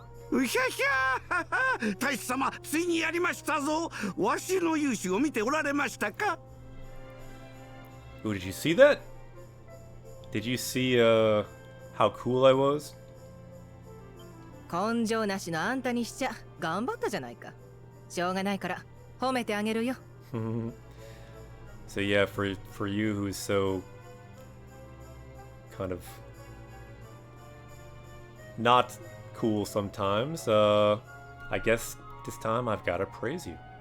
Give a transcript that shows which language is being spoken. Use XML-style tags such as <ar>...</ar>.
<ja>うひゃひゃ大使様、ついにやりましたぞ。わしの勇姿を見ておられましたか？</ja> <en>Ooh, did you see that? Did you see how cool I was?</en> <ja>根性なしのあんたにしちゃ頑張ったじゃないか。しょうがないから褒めてあげるよ。</ja> <en>So yeah, for you who's so kind of not cool sometimes, I guess this time I've gotta praise you.</en>